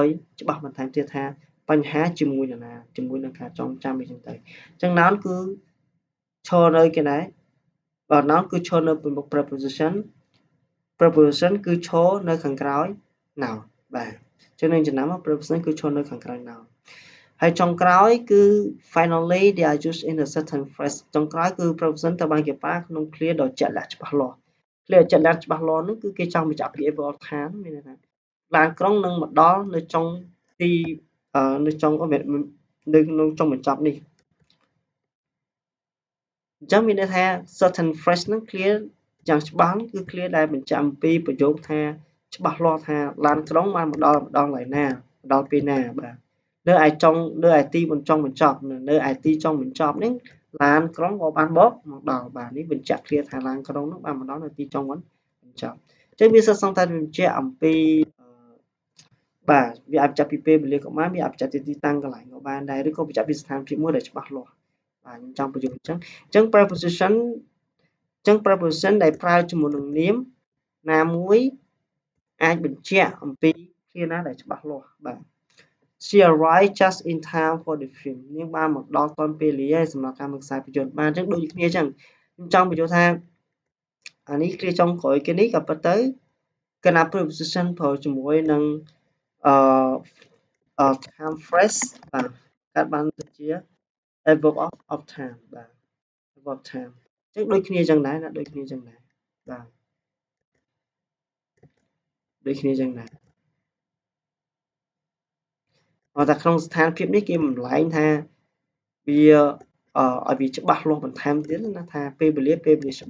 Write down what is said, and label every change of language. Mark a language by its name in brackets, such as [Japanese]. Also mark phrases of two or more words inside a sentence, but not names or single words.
[Khmer] ច្បាស់បន្ថែមទៀតថាបញ្ហាជាមួយនរណាជាមួយនឹងការចងចាំអីចឹងទៅអញ្ចឹង noun គឺឈរនៅគេណាបាទ noun គឺឈរនៅពីមុខ preposition គឺឈរនៅខាងក្រោយ noun បាទចឹងនឹងចំណាំ preposition គឺឈរនៅខាងក្រោយ noun ហើយចុងក្រោយគឺ [English] finally they are used in a certain phrase [Khmer] ចុងក្រោយគឺ preposition ត្រូវបានគេប្រើក្នុង clear ដ៏ជាក់លាក់ច្បាស់លាស់ clear ជាក់លាក់ច្បាស់លាស់នោះគឺគេចង់បញ្ជាក់ពី [English] about time [Khmer] មានន័យថាឡានក្រុងនឹងមកដល់នៅចុងទីនៅចុងនៅចុងបញ្ចប់នេះ អញ្ចឹងមានន័យថា [English] certain phrase [Khmer] ហ្នឹង clear យ៉ាងច្បាស់គឺ clear ដែលបញ្ជាក់អំពីប្រយោគថាច្បាស់លាស់ថាឡានក្រុងបានមកដល់កន្លែងណាមកដល់ពេលណាបាទនៅឯទីបញ្ចុងបញ្ចប់នៅឯទីចុងបញ្ចប់ នេះឡានក្រុងក៏បានមកដល់បាទនេះបញ្ជាក់ clear ថាឡានក្រុងនោះបានមកដល់នៅទីចុងបញ្ចប់អញ្ចឹងវាសិស្សសង្ឃថាបញ្ជាក់អំពីបាទវាអាចបញ្ជាក់ពីពេលវេលាក៏ បានវាអាចបញ្ជាក់ពីទីតាំងកន្លែងក៏បានដែរឬក៏បញ្ជាក់ពីស្ថានភាពមួយដែលច្បាស់លាស់បាទខ្ញុំចង់បញ្យល់អញ្ចឹង preposition ដែលប្រើជាមួយនឹង នាមណាមួយអាចបញ្ជាក់អំពីគ្នាណាដែលច្បាស់លាស់បាទ [English] She arrived just in time for the film [Khmer] នាងបានមកដល់ទាន់ពេលវេលាសម្រាប់ការមើលខ្សែភាពយន្តបាទអញ្ចឹងដូចគ្នាអញ្ចឹងខ្ញុំចង់បញ្យល់ថាអានេះគ្រាចុងក្រោយគេនេះក៏ប៉ុន្តែកាលណា preposition ប្រើជាមួយនឹង [English] time phrase [Khmer] បាទកាត់បានទៅជា [English] verb of time [Khmer] បាទ [English] verb of time [Khmer] អញ្ចឹងដូចគ្នាអញ្ចឹងដែរណាដូចគ្នាអញ្ចឹងដែរបាទដូចគ្នាអញ្ចឹងដែរ តែក្នុងស្ថានភាពនេះគេបំលែងថាវាឲ្យវាច្បាស់លាស់បន្ថែមទៀតណាថាពេលវេលាច្បា